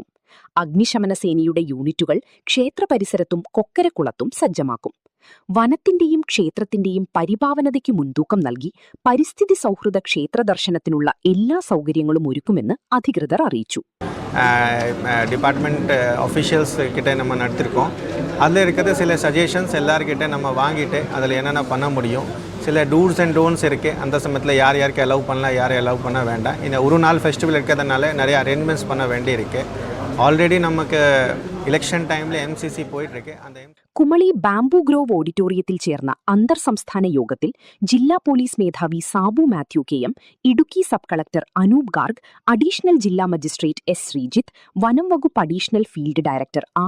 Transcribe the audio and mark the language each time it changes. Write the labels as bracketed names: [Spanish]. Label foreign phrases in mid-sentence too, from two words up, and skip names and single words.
[Malayalam] അഗ്നിശമന സേനയുടെ യൂണിറ്റുകൾ ക്ഷേത്ര പരിസരത്തും കൊക്കരക്കുളത്തും സജ്ജമാക്കും. വനത്തിന്റെയും ക്ഷേത്രത്തിന്റെയും പരിപാവനതയ്ക്ക് മുൻതൂക്കം നൽകി പരിസ്ഥിതി സൗഹൃദ ക്ഷേത്ര ദർശനത്തിനുള്ള എല്ലാ സൗകര്യങ്ങളും ഒരുക്കുമെന്ന് അധികൃതർ അറിയിച്ചു. [English] department officials [Tamil] கிட்ட நம்ம நடத்திருக்கோம். அதில் இருக்கிற சில சஜஷன்ஸ் எல்லார்கிட்ட நம்ம வாங்கிட்டு அதில் என்னென்ன பண்ண முடியும், சில [English] dos and don'ts [Tamil] இருக்குது. அந்த சமயத்தில் யார் யாருக்கு அலோவ் பண்ணலாம், யாரை அலோவ் பண்ண வேண்டாம். இந்த ஒரு நாள் ஃபெஸ்டிவல் இருக்கிறதுனால நிறைய அரேஞ்ச்மெண்ட்ஸ் பண்ண வேண்டி இருக்குது. ஆல்ரெடி நமக்கு ഇലക്ഷൻ ടൈമിൽ MCC പോയിട്ടിരിക്കെ [Malayalam] കുമളി ബാംബു ഗ്രോവ് ഓഡിറ്റോറിയത്തിൽ ചേർന്ന അന്തർ സംസ്ഥാന യോഗത്തിൽ ജില്ലാ പോലീസ് മേധാവി സാബു മാത്യു KM, ഇടുക്കി സബ് കളക്ടർ അനൂപ് ഗാർഗ്, അഡീഷണൽ ജില്ലാ മജിസ്ട്രേറ്റ് S. ശ്രീജിത്ത്, വനം വകുപ്പ് അഡീഷണൽ ഫീൽഡ് ഡയറക്ടർ R.